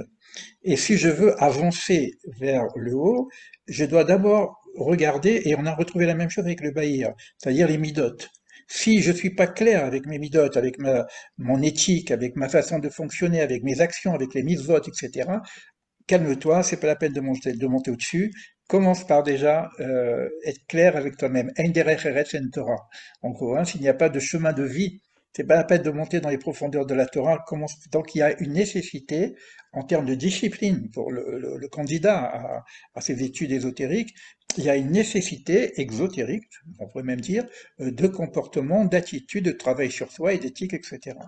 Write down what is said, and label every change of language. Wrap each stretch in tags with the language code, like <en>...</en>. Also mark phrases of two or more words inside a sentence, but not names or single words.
<fr>Et si je veux avancer vers le haut, je dois d'abord regarder, et on a retrouvé la même chose avec le Bahir, c'est-à-dire les midotes. Si je suis pas clair avec mes midotes, avec mon éthique, avec ma façon de fonctionner, avec mes actions, avec les mitzvot, etc., calme-toi, c'est pas la peine de monter au-dessus. Commence par déjà être clair avec toi-même.</fr> <he>אין דרך ארץ אין תורה.</he> <fr>En gros, hein, s'il n'y a pas de chemin de vie, c'est pas la peine de monter dans les profondeurs de la Torah. Donc il y a une nécessité en termes de discipline pour le candidat à ces études ésotériques. Il y a une nécessité exotérique, on pourrait même dire, de comportement, d'attitude, de travail sur soi et d'éthique, etc.</fr>